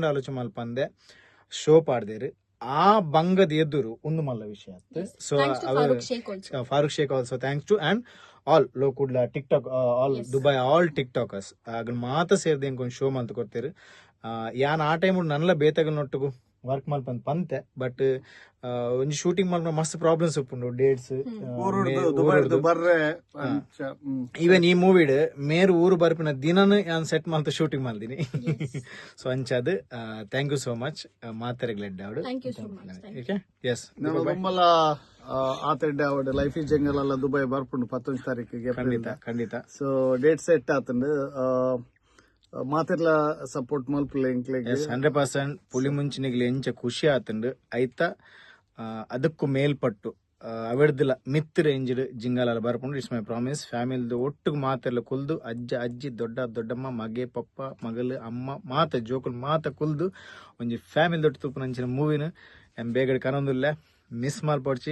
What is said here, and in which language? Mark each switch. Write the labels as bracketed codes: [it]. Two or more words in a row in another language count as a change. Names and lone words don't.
[tcy] ಆಲೋಚನೆ ಮಲ್ಪಂದೆ ಶೋ ಪಾಡ್ದೇರು ಆ ಬಂಗದ ಎದುರು ಒಂದು ಮಲ್ಲ ವಿಷಯ ಸೊ ಫಾರೂಕ್ ಶೇಖ್ [en] also thanks to and all [tcy] ಲೋಕುಡ್ಲ ಟಿಕ್ಟಾಕ್ ಆಲ್ ದುಬೈ [en] all TikTokers [tcy] ಆಗ ಮಾತ ಸೇರ್ದೆ ಒಂದು ಶೋ ಮಲ್ತು ಕೊಡ್ತೀರಿ ಯಾನ್ ಆ ಟೈಮ್ ನನ್ಲ ಬೇತಗಲ್ ನೊಟ್ಟುಗು ವರ್ಕ್ ಮಲ್ಪಂದ್ ಪಂತೆ ಬಟ್ ಒಂಜಿ ಶೂಟಿಂಗ್ ಮಲ್ಪ ಮಸ್ತ್ ಪ್ರಾಬ್ಲಮ್ಸ್ ಉಪ್ಪುಂಡು ಡೇಟ್ಸ್ ಈವನ್ ಈ ಮೂವಿಡ್ ಮೇರು ಊರು ಬರ್ಪಿನ ದಿನನು ಯಾನ್ ಸೆಟ್ ಮಲ್ತು ಶೂಟಿಂಗ್ ಮಲ್ದಿನಿ ಸೊ ಅಂಚದ್ [en] thank you so much [tcy] ಮಾತಾರೆಗ್ಲೆಡ್ಡೆ ಅವಡು ಎಸ್ ನಮ್ಮಲ್ಲ ಆತಡ್ಡೆ ಅವಡು ಲೈಫ್ ಈಸ್ ಜಂಗಲ್ ಅಲ್ಲ ದುಬೈ ಬರ್ಪುಂಡು 11 ತಾರೀಕಿಗೆ ಖಂಡಿತ ಸೊ [en] date set [tcy] ಆತಂಡು ಮಾತೆಲ್ಲ ಸಪೋರ್ಟ್ ಮಲ್ಪಲೆ 100% ಪುಲಿಮುಂಚಿನಿಗ್ಲಿ ಎಂಚ ಖುಷಿ ಆತಂಡು ಐತ [kn] ಅದಕ್ಕೂ ಮೇಲ್ಪಟ್ಟು [tcy] ಅವೆಡ್ದಿಲ್ಲ ಮಿತ್ ರೇಂಜ್ಡ್ ಜಿಂಗಲ ಬರ್ಪುಂಡು [en] it's my promise [tcy] ಫ್ಯಾಮಿಲಿದು ಒಟ್ಟಿಗೆ ಮಾತೆಲ್ಲ ಕುಲ್ದು ಅಜ್ಜ ಅಜ್ಜಿ ದೊಡ್ಡಮ್ಮ ಮಗೆ ಪಪ್ಪ ಮಗಲು ಅಮ್ಮ ಮಾತ ಜೋಕುಲ್ ಮಾತ ಕುಲ್ದು ಒಂಜಿ ಫ್ಯಾಮಿಲಿ ದೊಡ್ಡ ತುಪ್ಪು ನಂಚಿನ ಮೂವಿನ ಎಂ ಬೇಗಡೆ ಕನೊಂದುಲ್ಲೆ ಮಿಸ್ ಮಲ್ಪಡ್ಚಿ